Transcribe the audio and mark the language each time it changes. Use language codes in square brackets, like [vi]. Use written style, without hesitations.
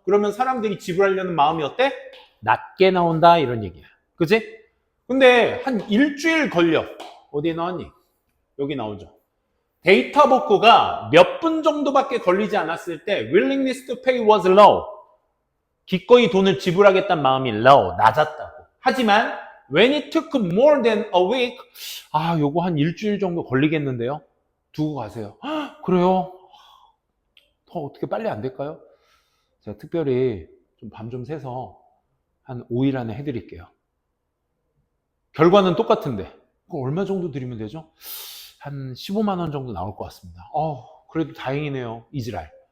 [ko] 그러면 사람들이 지불하려는 마음이 어때? 낮게 나온다 이런 얘기야. 그치? 근데 한 일주일 걸려. 어디에 나왔니? 여기 나오죠. 데이터 복구가 몇 분 정도밖에 걸리지 않았을 때 [en] willingness to pay was low. [ko] 기꺼이 돈을 지불하겠다는 마음이 low, 낮았다고. 하지만 [en] when it took more than a week [ko] 요거 한 일주일 정도 걸리겠는데요. 두고 가세요. 그래요? 더 어떻게 빨리 안 될까요? 제가 특별히 좀 밤 좀 새서 한 5일 안에 해드릴게요. 결과는 똑같은데 그거 얼마 정도 드리면 되죠? 한 15만 원 정도 나올 것 같습니다. 그래도 다행이네요. 이지랄.